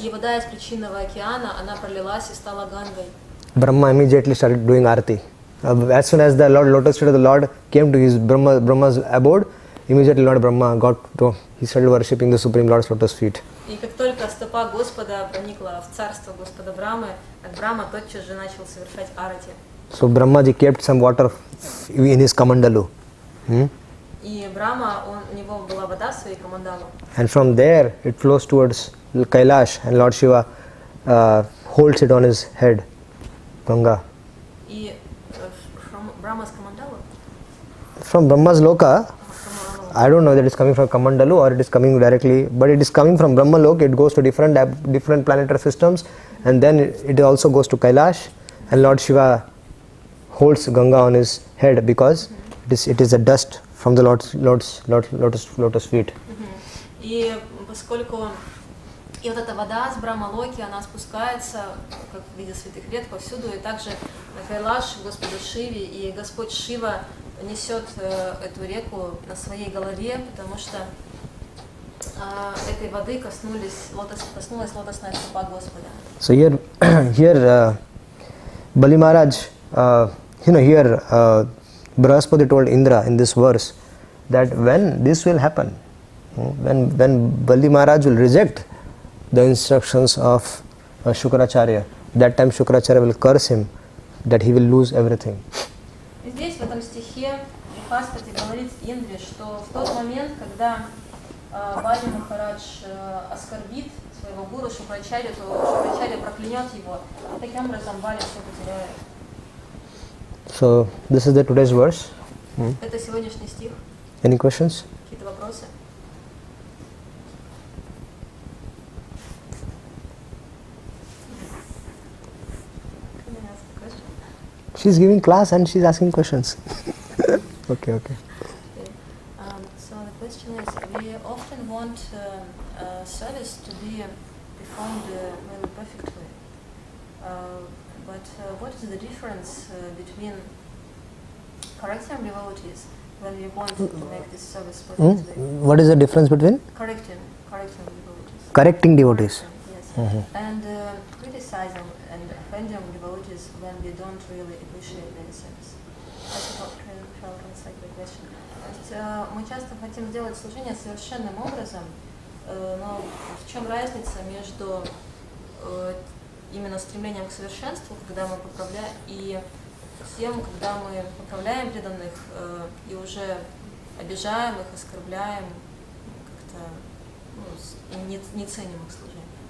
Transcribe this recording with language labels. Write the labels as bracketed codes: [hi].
[ru] и вода из причинного океана, она пролилась и стала Гангой. [en] Brahma immediately started doing arati. As soon as the lotus feet of the Lord came to his Brahma's abode, immediately Lord Brahma he started worshipping the Supreme Lord's lotus feet. [ru] И как только стопа Господа проникла в царство Господа Брамы, от Брахма тотчас же начал совершать арати. [en] So Brahmaji kept some water in his kamandalu. [ru] И Брахма, у него была вода в своей камандалу. [en] And from there it flows towards Kailash and Lord Shiva holds it on his head, Ganga. [ru] И [en] from Brahma's камандалу? From Brahma's Loka, I don't know that it's coming from Kamandalu or it is coming directly, but it is coming from Brahmalok. It goes to different planetary systems, and then it also goes to Kailash, and Lord Shiva holds Ganga on his head because it is a dust from the lotus feet. [ru] И поскольку и вот эта вода с Брахмалоки, она спускается, как в виде святых рек, повсюду, и также на Кайлаш, Господу Шиве, и Господь Шива несет эту реку на своей голове, потому что этой воды коснулась лотосная стопа Господа. [en] So here Bali Maharaj, here Brahaspati told Indra in this verse that when this will happen, when Bali Maharaj will reject the instructions of Shukracharya, that time Shukracharya will curse him, that he will lose everything. [ru] Здесь, в этом стихе, Брахаспати говорит Индре, что в тот момент, когда Бали Махарадж оскорбит своего гуру Шукрачарью, то Шукрачарья проклянет его, и таким образом Бали все потеряет. [en] So this is the today's verse. [ru] Это сегодняшний стих. [en] Any questions? [ru] Какие-то вопросы? [en] She's giving class and she's asking questions. Okay. So the question is, we often want service to be performed very perfectly, but what is the difference between correcting devotees when we want to make this service perfectly? What is the difference between? Correcting devotees. Correcting devotees. Yes. And criticizing and offending devotees when we don't really appreciate their service. I shall translate the question. [ru] То есть мы часто хотим сделать служение совершенным образом, но в чем разница между именно стремлением к совершенству, когда мы поправляем, и тем, когда мы поправляем преданных и уже обижаем их, оскорбляем, как-то не ценим их служение.